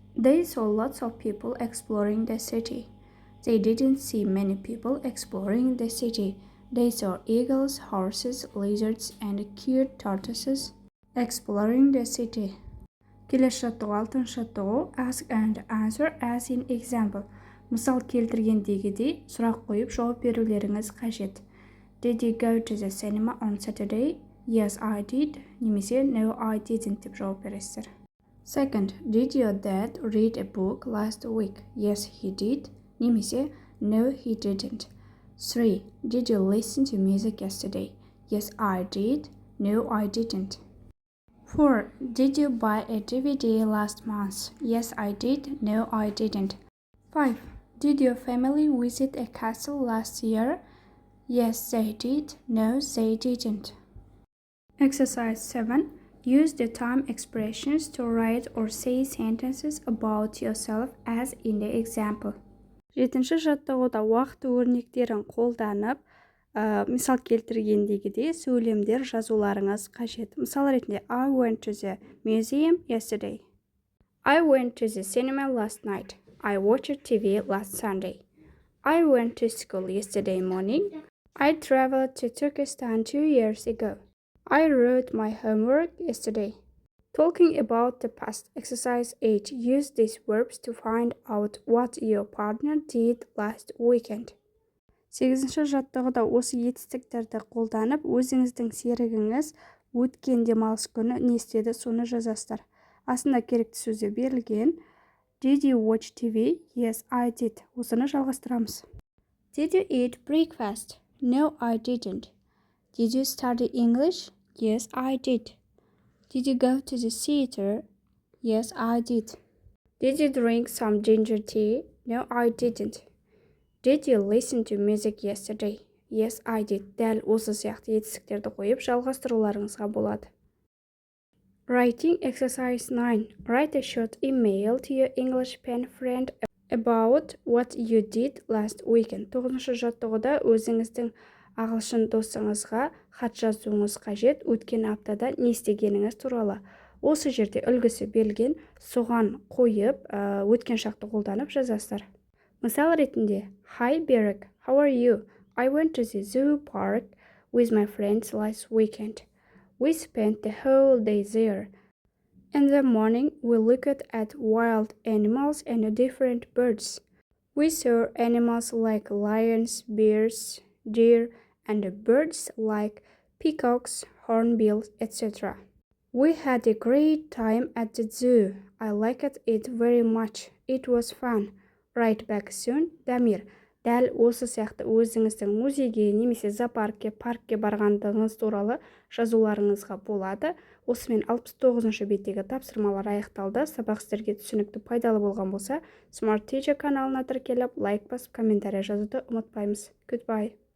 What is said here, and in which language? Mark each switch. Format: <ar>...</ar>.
<en>They saw lots of people exploring the city. They didn't see many people exploring the city. They saw eagles, horses, lizards, and cute tortoises exploring the city.</en> <kk>Келесі жаттығу 6-шы жаттығу</kk> <en>ask and answer as in example.</en> <kk>Мысал келтіргендегідей сұрақ қойып жауап берулеріңіз қажет.</kk> <en>Did you go to the cinema on Saturday? Yes, I did.</en> <kk>Немесе</kk> <en>No, I didn't</en> <kk>деп жауап бересіздер.</kk> <en>Second, did your dad read a book last week? Yes, he did.</en> <kk>немесе</kk> <en>no, he didn't. 3. Did you listen to music yesterday? Yes, I did. No, I didn't. 4. Did you buy a DVD last month? Yes, I did. No, I didn't. 5. Did your family visit a castle last year? Yes, they did. No, they didn't. Exercise 7. Use the time expressions to write or say sentences about yourself as in the example.</en> <kk>7-ші жаттығуда уақыт өрнектерін қолданып, мысал келтіргендегідей сөйлемдер жазуларыңыз қажет. Мысал ретінде</kk> <en>I went to the museum yesterday. I went to the cinema last night. I watched TV last Sunday. I went to school yesterday morning. I traveled to Turkestan 2 years ago. I wrote my homework yesterday. Talking about the past. Exercise 8. Use these verbs to find out what your partner did last weekend.</en> <kk>8-ші жаттығуда осы етістіктерді қолданып, өзіңіздің серігіңіз өткен демалыс күні не істеді, соны жазасыздар. Астында керекті сөздер берілген.</kk> <en>Did you watch TV? Yes, I did.</en> <kk>Осыны жалғастырамыз.</kk> <en>Did you eat breakfast? No, I didn't. Did you study English? Yes, I did. Did you go to the theater? Yes, I did. Did you drink some ginger tea? No, I didn't. Did you listen to music yesterday? Yes, I did.</en> <kk>Дәл осы сияқты етістіктерді қойып жалғастыруларыңызға болады.</kk> <en>Writing exercise 9. Write a short email to your English pen friend about what you did last weekend.</en> <kk>9-ші жаттығуда өзіңіздің ағылшын досыңызға хат жазуыңыз қажет, өткен аптада не істегеніңіз туралы. Осы жерде үлгісі берілген, соған қойып, өткен шақты қолданып жазасыздар. Мысал ретінде,</kk> <en>Hi Berek, how are you? I went to the zoo park with my friends last weekend. We spent the whole day there. In the morning, we looked at wild animals and different birds. We saw animals like lions, bears, deer, and birds like peacocks, hornbills, etc. We had a great time at the zoo. I liked it very much. It was fun. Write back soon, Дамир.</en> <kk>Дәл осы сияқты өзіңіздің музейге немесе зоопаркке, паркке барғандығыңыз туралы жазуларыңызға болады. Осымен 69-шы беттегі тапсырмалар аяқталды. Сабақ сіздерге түсінікті, пайдалы болған болса, Smart Teacher каналына тіркеліп, лайк басып, комментарий жазуды ұмытпаймыз.</kk> <en>Goodbye.</en>